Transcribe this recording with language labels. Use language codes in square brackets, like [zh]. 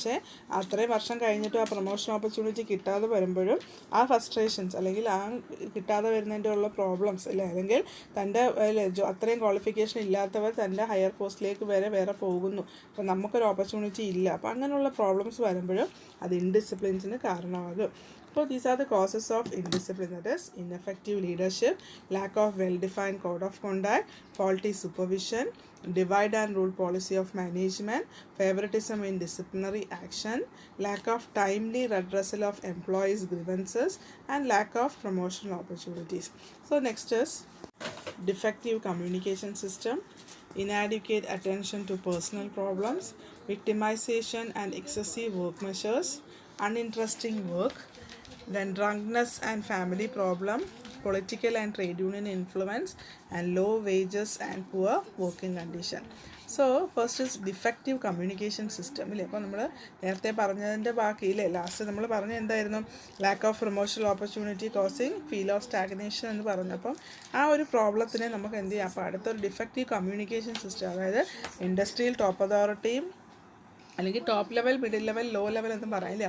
[ml] പക്ഷേ അത്രയും വർഷം കഴിഞ്ഞിട്ട് ആ പ്രൊമോഷൻ ഓപ്പർച്യൂണിറ്റി കിട്ടാതെ വരുമ്പോഴും ആ ഫ്രസ്ട്രേഷൻസ് അല്ലെങ്കിൽ ആ കിട്ടാതെ വരുന്നതിൻ്റെ ഉള്ള പ്രോബ്ലംസ് അല്ലേ, അല്ലെങ്കിൽ തൻ്റെ അത്രയും ക്വാളിഫിക്കേഷൻ ഇല്ലാത്തവർ തൻ്റെ ഹയർ പോസ്റ്റിലേക്ക് വേറെ പോകുന്നു. അപ്പോൾ നമുക്കൊരു ഓപ്പർച്യൂണിറ്റി ഇല്ല. അപ്പോൾ അങ്ങനെയുള്ള പ്രോബ്ലംസ് വരുമ്പോഴും അത് ഇൻഡിസിപ്ലിൻസിന് കാരണമാകും. [en] So these are the causes of indiscipline, that is ineffective leadership, lack of well-defined code of conduct, faulty supervision, divide and rule policy of management, favoritism in disciplinary action, lack of timely redressal of employees' grievances, and lack of promotional opportunities. So next is defective communication system, inadequate attention to personal problems, victimization and excessive work measures, uninteresting work, then drunkenness and family problem, political and trade union influence, and low wages and poor working condition. So first is defective communication system [ml] ഇല്ലേ. അപ്പോൾ നമ്മൾ നേരത്തെ പറഞ്ഞതിൻ്റെ ബാക്കിയില്ലേ, last നമ്മൾ പറഞ്ഞ എന്തായിരുന്നു, [en] lack of promotional opportunity causing feel of stagnation [ml] എന്ന് പറഞ്ഞു. അപ്പം ആ ഒരു പ്രോബ്ലത്തിനെ നമുക്ക് എന്ത് ചെയ്യാം, അപ്പോൾ അടുത്തൊരു ഡിഫക്റ്റീവ് കമ്മ്യൂണിക്കേഷൻ സിസ്റ്റം, അതായത് ഇൻഡസ്ട്രിയൽ ടോപ്പ് അതോറിറ്റിയും അല്ലെങ്കിൽ top level, middle level, low level എന്ന് പറയില്ലേ.